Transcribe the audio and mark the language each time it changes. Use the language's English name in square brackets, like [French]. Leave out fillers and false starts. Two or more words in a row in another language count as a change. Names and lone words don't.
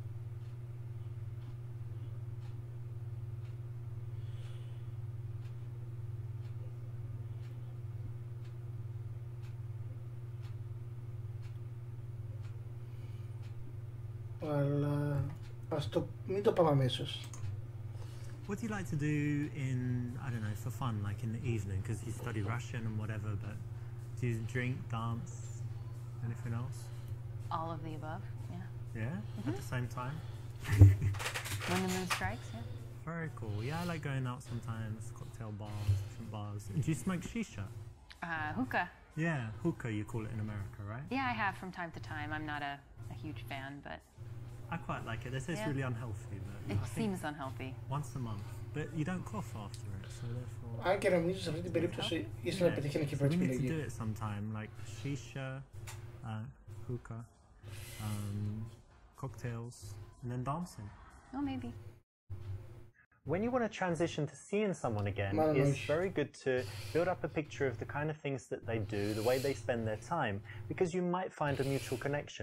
[Greek] Αλλά μην το πάμε αμέσως. [English] What do you like to do in, I don't know, for fun, like in the evening, because you study Russian and whatever, but do you drink, dance, anything else? All of the above, yeah. Yeah? At the same time? When the moon strikes, yeah. Very cool. Yeah, I like going out sometimes, cocktail bars, different bars. Do you smoke shisha? Hookah. Yeah, hookah you call it in America, right? Yeah, I have from time to time. I'm not a huge fan, but I quite like it. They say it's really unhealthy, but it I think seems unhealthy. once a month. But you don't cough after it, so therefore... [Greek] Αν και νομίζω σε αυτή την περίπτωση ίσως να πετύχει και η πρώτη [English] we need to [Greek] επιλογή. [English] do it sometime, like shisha, hookah, cocktails, and then dancing. Oh, maybe. When you want to transition to seeing someone again, it's very good to build up a picture of the kind of things that they do, the way they spend their time, because you might find a mutual connection.